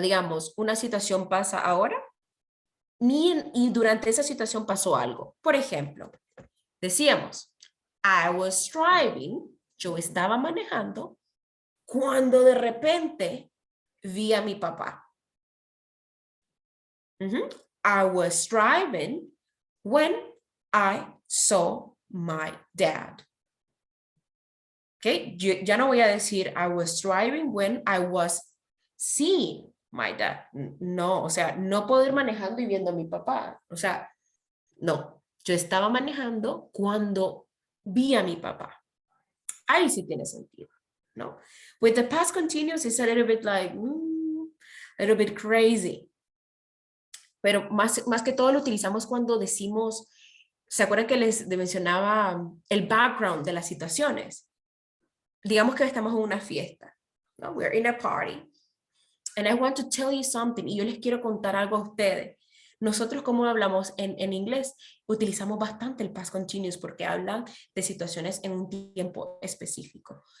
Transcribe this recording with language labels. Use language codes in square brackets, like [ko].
[es] Digamos, una situación pasa ahora y durante esa situación pasó algo. Por ejemplo, decíamos, [en] I was driving, [es] yo estaba manejando, cuando de repente vi a mi papá. [en] I was driving when I saw my dad. Okay, [es] ya no voy a decir [en] I was driving when I was seeing my dad. [es] No, o sea, no puedo ir manejando y viendo a mi papá. O sea, no, yo estaba manejando cuando vi a mi papá. Ahí sí tiene sentido, ¿no? [en] With the past continuous, it's a little bit like, a little bit crazy. [es] Pero más que todo lo utilizamos cuando decimos, ¿se acuerdan que les mencionaba el background de las situaciones? Digamos que estamos en una fiesta, ¿no? [en] We're in a party. And I want to tell you something. [es] Y yo les quiero contar algo a ustedes. nosotros como hablamos en inglés, utilizamos bastante el past continuous porque hablan de situaciones en un tiempo específico.